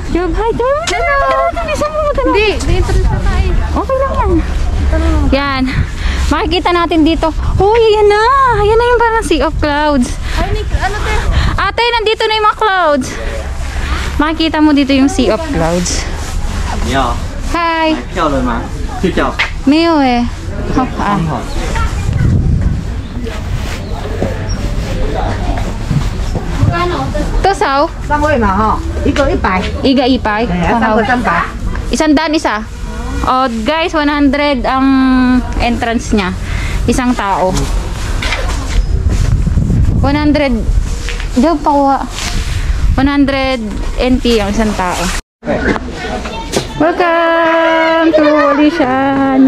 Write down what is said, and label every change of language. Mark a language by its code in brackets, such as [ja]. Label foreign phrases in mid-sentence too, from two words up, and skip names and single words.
[tl] Job, hi, Job. Hindi, entrance na tayo. Okay lang yan. Yan. Makikita natin dito. Uy, yan na. Yan na yung parang Sea of Clouds. Ay, ano te? Ate, nandito na yung mga clouds. Makikita mo dito yung Sea of Clouds. Hi. [zh] 票了吗？去票。没有哎。好啊。多少？ 3位嘛哈，一个100， Iga ipay. 3个300。 [tl] Isandaan isa. Oh, guys, 100 ang entrance niya. Isang tao. 100. Daw pa 100 NT ang isang tao. [en] Welcome to Alishan!